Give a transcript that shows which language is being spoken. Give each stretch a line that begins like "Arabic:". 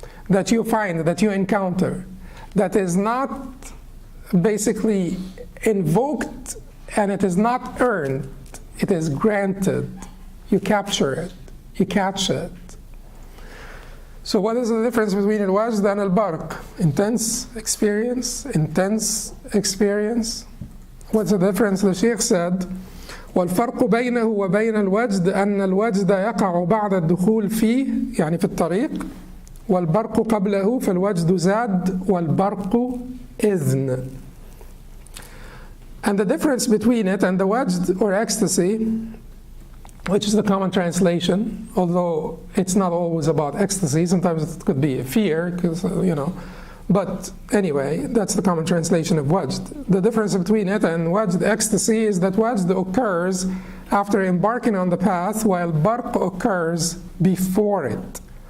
English: That you find, that you encounter. That is not basically invoked, and it is not earned. It is granted. You capture it. You catch it. So what is the difference between al-wajd and al-barq? Intense experience, intense experience. What's the difference? The Shaykh said,
Arabic: والفرق بينه وبين الوجد أن الوجد يقع بعد الدخول فيه يعني في الطريق والبرق قبله فالوجد زاد والبرق إذن.
English: And the difference between it and the wajd or ecstasy, which is the common translation, although it's not always about ecstasy, sometimes it could be fear, because but anyway, that's the common translation of wajd. The difference between it and wajd ecstasy is that wajd occurs after embarking on the path, while barq occurs before it.